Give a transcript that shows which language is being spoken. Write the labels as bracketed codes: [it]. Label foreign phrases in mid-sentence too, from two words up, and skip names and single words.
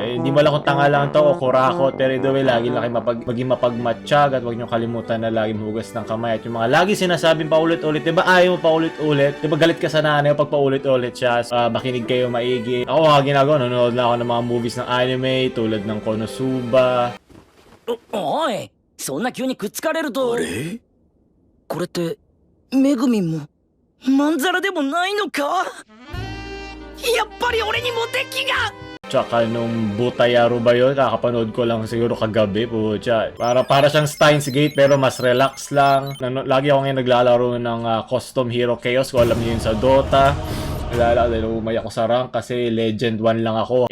[tl] Hindi mo lang kung tanga lang to o kurakot. Pero ito lagi lang kayo maging mapagmatsyag at huwag nyo kalimutan na lagi hugas ng kamay. At yung mga lagi sinasabing paulit-ulit, di ba? Ayaw mo paulit-ulit. Di ba galit ka sa nanay pag paulit-ulit siya? Makinig kayo maigi. Ako mga ginagawa, nanonood na ako ng mga movies ng anime tulad ng Konosuba. [ja] おい、そんな急にくっつかれると。あれ？これってめぐみんもまんざらでもないのか？やっぱり俺にモテ期が。 [tl] Tsaka nung Butayaro ba yun? Kakapanood ko lang siguro kagabi. Pucha. Para siyang Steins Gate pero mas relax lang. Lagi ako ngayon naglalaro ng Custom Hero Chaos. Kung alam niyo yun sa Dota. Nalala, dahil umay ako sa rank kasi Legend 1 lang ako.